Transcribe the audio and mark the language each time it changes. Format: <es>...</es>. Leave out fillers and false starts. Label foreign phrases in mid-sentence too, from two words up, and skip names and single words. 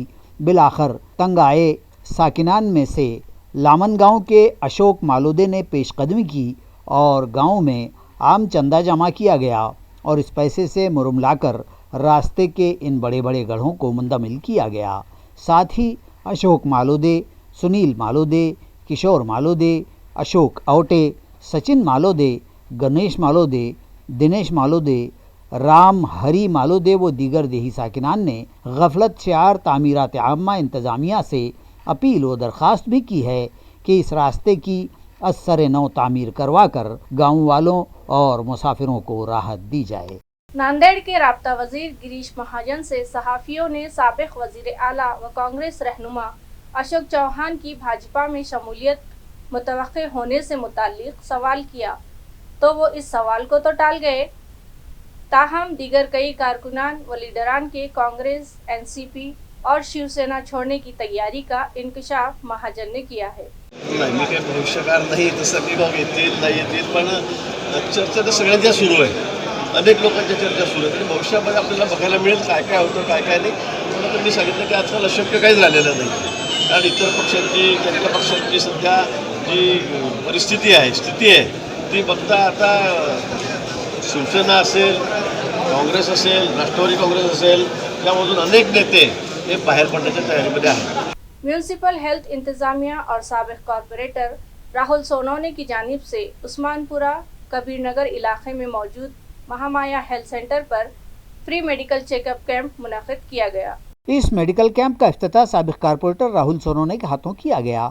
<ur>بالآخر تنگ آئے ساکنان میں سے لامن گاؤں کے اشوک مالودے نے پیش قدمی کی اور گاؤں میں عام چندہ جمع کیا گیا اور اس پیسے سے مرم لا کر راستے کے ان بڑے بڑے گڑھوں کو منتقل کیا گیا۔ ساتھ ہی اشوک مالودے، سنیل مالودے، کشور مالودے، اشوک اوٹے، سچن مالودے، گنیش مالودے، دنیش مالودے، رام ہری مالودے و دیگر دیہی ساکنان نے غفلت شعار تعمیرات عامہ انتظامیہ سے اپیل و درخواست بھی کی ہے کہ اس راستے کی از سر نو تعمیر کروا کر گاؤں والوں اور مسافروں کو راحت دی جائے۔ ناندیڑ کے رابطہ وزیر گریش مہاجن سے صحافیوں نے سابق وزیر اعلیٰ و کانگریس رہنما اشوک چوہان کی بھاجپا میں شمولیت متوقع ہونے سے متعلق سوال کیا تو وہ اس سوال کو تو ٹال گئے، تاہم دیگر کئی کارکنان و لیڈران کے کانگریس، این سی پی اور شیو سینا چھوڑنے کی تیاری کا انکشاف مہاجن نے کیا ہے۔</ur> <mr>नाही, मी काही भविष्यकार नाही, तसं मी मग येतील नाही येतील, पण चर्चा तर सगळ्यांच्या सुरू आहे। अनेक लोकांच्या चर्चा सुरू आहेत आणि भविष्यामध्ये आपल्याला बघायला मिळेल काय काय होतं काय काय नाही। म्हणून तर मी सांगितलं की आजकाल अशक्य काहीच राहिलेलं नाही, कारण इतर पक्षांची, जनता पक्षांची सध्या जी परिस्थिती आहे, स्थिती आहे, ती बघता आता शिवसेना असेल, काँग्रेस असेल, राष्ट्रवादी काँग्रेस असेल, त्यामधून अनेक नेते हे बाहेर पडण्याच्या तयारीमध्ये आहेत।</mr> <ur>میونسپل ہیلتھ انتظامیہ اور سابق کارپوریٹر راہل سونونے کی جانب سے عثمانپورہ کبیر نگر علاقے میں موجود مہامایا ہیلتھ سینٹر پر فری میڈیکل چیک اپ کیمپ منعقد کیا گیا. اس میڈیکل کیمپ کا افتتاح سابق کارپوریٹر راہل سونونے کے ہاتھوں کیا گیا.</ur>